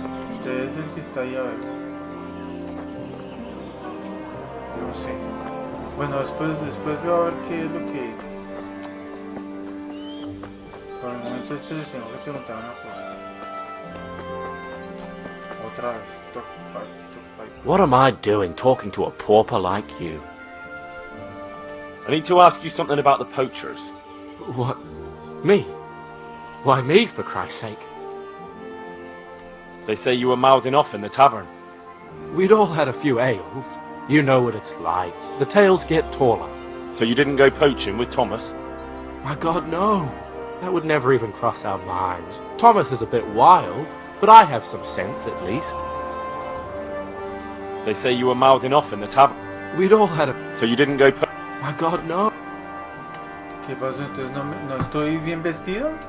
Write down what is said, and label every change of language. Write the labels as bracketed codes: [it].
[es] Usted es el que está ahí, a ver. No sé. Bueno, después veo a ver qué es lo que es. Por el momento les tengo que preguntar una cosa. Otra vez. Talk pipe. [en] What am I doing talking to a pauper like you? I need to ask you something about the poachers. What? Me? Why me, for Christ's sake? They say you were mouthing off in the tavern. We'd all had a few ales. You know what it's like. The tales get taller. So you didn't go poaching with Thomas? My God, no. That would never even cross our minds. Thomas is a bit wild, but I have some sense at least. They say you were mouthing off in the tavern. We'd all had a... So you didn't go My God, no. [es] ¿Qué pasó? Entonces no estoy bien vestido.